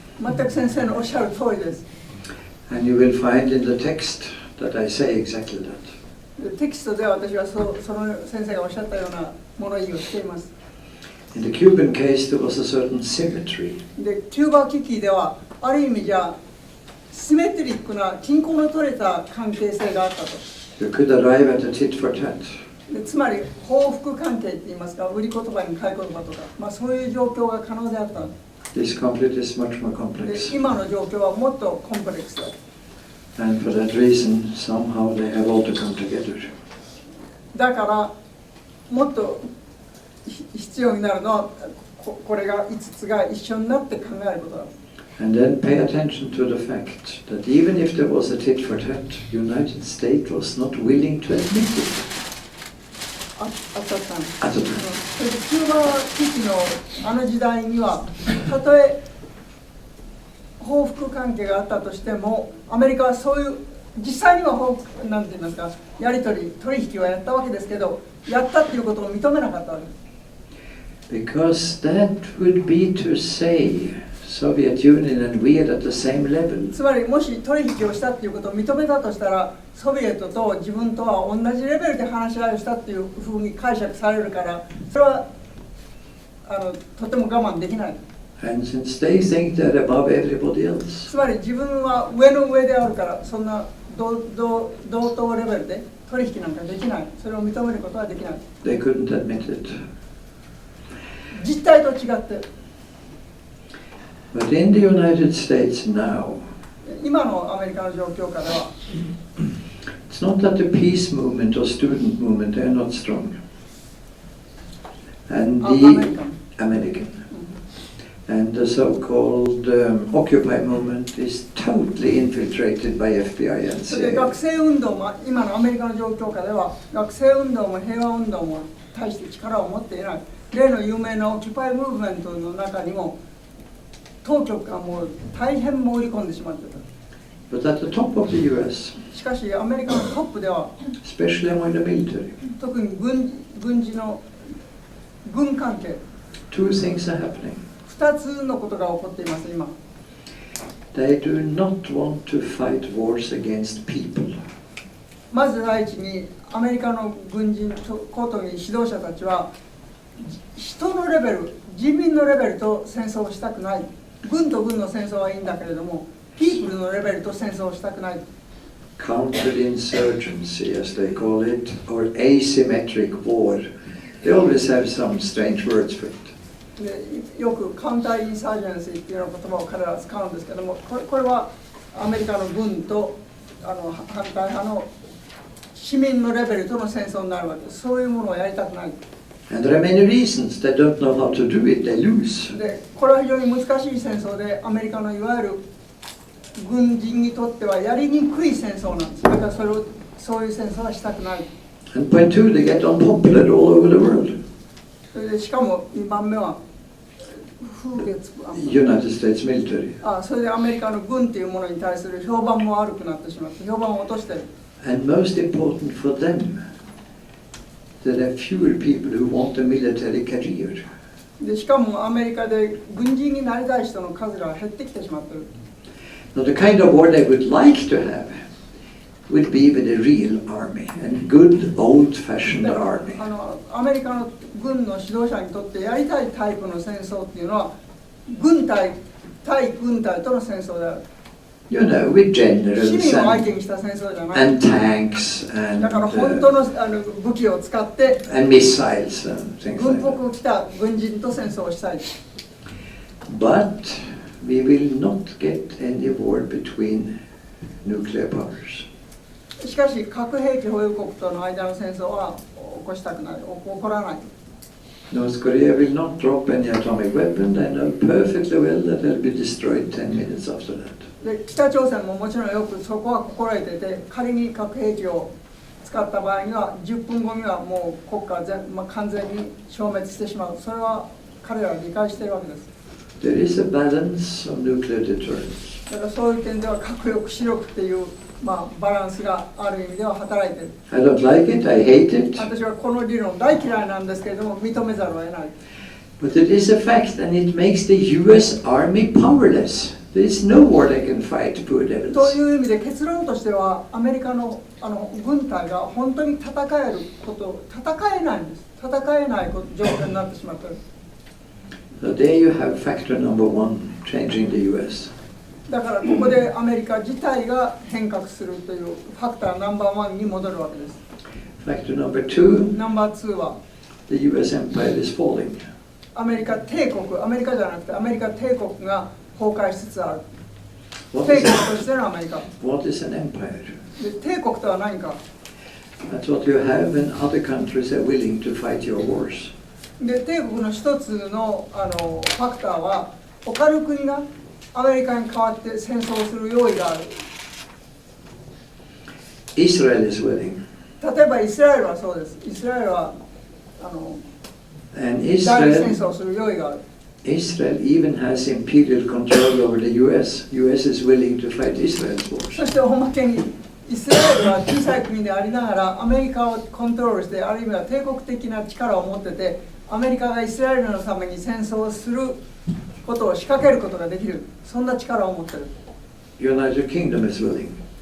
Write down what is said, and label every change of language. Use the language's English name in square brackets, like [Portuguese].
[Japanese] 全く先生のおっしゃる通りです。 [English] And you will find in the text that I say exactly that. [Japanese] テキストでは私はその先生がおっしゃったような物言いをしています。 [English] In the Cuban case, there was a certain symmetry. [Japanese] で、キューバ危機ではある意味じゃシメトリックな均衡の取れた関係性があったと。 [English] You could arrive at a tit for tat. [Japanese] でつまり報復関係って言いますか、売り言葉に買い言葉とか、そういう状況が可能であった。 [English] This conflict is much more [Japanese] で [English] complex. [Japanese] 今の状況はもっとコンプレックスだ。 [English] And for that reason, somehow they have all to come together. [Japanese] だからもっと必要になるのはこれが5つが一緒になって考えることだ。 [English] And then pay attention to the fact that even if there was a tit for tat, the United States was not willing to admit it. [Japanese] あったんです。あった。キューバ危機の時代には、たとえ報復関係があったとしても、アメリカはそういう実際にはなんて言いますか、取引はやったわけですけど、やったっていうことを認めなかったわけです。 [English] Because that would be to say Soviet Union and we are at the same level. [Japanese] つまりもし取引をしたっていうことを認めたとしたら、ソビエトと自分とは同じレベルで話し合いをしたっていうふうに解釈されるから、それはとても我慢できない。 [English] And since they think they're above everybody else. [Japanese] つまり自分は上の上であるから、そんな同等レベルで取引なんかできない。それを認めることはできない。 [English] They couldn't admit it. [Japanese] 実態と違って。 [English] But in the United States now, [Japanese] 今のアメリカの状況下では、 [English] it's not that the peace movement or student movement, they're not strong. And the American. And the so-called Occupy movement is totally infiltrated by FBI and [Japanese] それで [English] CIA. [Japanese] 学生運動も今のアメリカの状況下では学生運動も平和運動も大して力を持っていない。例の有名なオキュパイムーブメントの中にも当局がもう大変潜り込んでしまっていた。 [English] But at the top of the US, [Japanese] しかしアメリカのトップでは [English] especially among the military, [Japanese] 特に軍事の軍関係 [English] two things are happening. [Japanese] 2つのことが起こっています今。 [English] They do not want to fight wars against people. [Japanese] まず第一にアメリカの軍人高等に指導者たちは人のレベル、人民のレベルと戦争をしたくない。軍と軍の戦争はいいんだけれども、ピープルのレベルと戦争をしたくない。 [English] Counterinsurgency, as they call it, or asymmetric war. They always have some strange words for it. [Japanese] でよくカウンターインサージェンシーっていうような言葉を彼らは使うんですけども、これはアメリカの軍と反対派の市民のレベルとの戦争になるわけです。そういうものをやりたくない。 [English] And there are many reasons. They don't know how to do it. They lose. [Japanese] でこれは非常に難しい戦争で、アメリカのいわゆる軍人にとってはやりにくい戦争なんです。だからそういう戦争はしたくない。 [English] And point two, they get unpopular all over the world. [Japanese] それでしかも2番目は風月 [English] United States military. [Japanese] それでアメリカの軍っていうものに対する評判も悪くなってしまって、評判を落としてる。 [English] And most important for them, that there are fewer people who want a military career. [Japanese] でしかもアメリカで軍人になりたい人の数が減ってきてしまってる。 [English] Now the kind of war they would like to have would be with a real army, and good old-fashioned [Japanese] だから [English] army. [Japanese] アメリカの軍の指導者にとってやりたいタイプの戦争っていうのは軍隊対軍隊との戦争である。 [English] You know, with [Japanese] 市 [English] generals [Japanese] 民を相 [English] and, [Japanese] 手にした戦争じゃない。 [English] and tanks and, [Japanese] だから本当の武器を使って [English] and missiles and things [Japanese] 軍 [English] like that. [Japanese] 服を着た軍人と戦争をしたい。 [English] But we will not get any war between nuclear powers. [Japanese] しかし核兵器保有国との間の戦争は起こしたくない、起こらない。 [English] North Korea will not drop any atomic weapon. They know perfectly well that they'll be destroyed 10 minutes after that. [Japanese] で北朝鮮ももちろんよくそこは心得ていて、仮に核兵器を使った場合には10分後にはもう国家完全に消滅してしまう。それは彼らは理解しているわけです。 [English] There is a balance of nuclear deterrence. [Japanese] だからそういう点では核抑止力っていう、バランスがある意味では働いている。 [English] I don't like it, I hate it, [Japanese] 私はこの理論大嫌いなんですけれども認めざるを得ない。 [English] but it is a fact and it makes the US Army powerless. There is no war they can fight, poor [Japanese] と [English] devils. [Japanese] いう意味で結論としてはアメリカの軍隊が本当に戦えること戦えないんです。戦えない状況になってしまっている。 [English] So there you have factor number one, changing the US. [Japanese] だからここでアメリカ自体が変革するというファクターナンバーワンに戻るわけです。 [English] Factor number two, [Japanese] ナンバーツーは [English] the US empire is falling. [Japanese] アメリカ帝国、アメリカじゃなくてアメリカ帝国が崩壊しつつある。 [English] What [Japanese] 帝 [English] is, [Japanese] 国としてのアメリカ。 [English] what is an empire? [Japanese] で帝国とは何か。 [English] That's what you have when other countries are willing to fight your wars. [Japanese] で帝国の一つのファクターは他の国がアメリカに代わって戦争をする用意がある。 [English] Israel is willing. [Japanese] 例えばイスラエルはそうです。イスラエルは [English] And [Japanese] 代理戦 [English] Israel, [Japanese] 争をする用意がある。 [English] Israel even has imperial control over the US. US is willing to fight Israel's wars. [Japanese] そしておまけにイスラエルは小さい国でありながらアメリカをコントロールしてある意味は帝国的な力を持っててアメリカがイスラエルのために戦争をすることを仕掛けることができる。そんな力を持っている。 [English] United Kingdom is willing.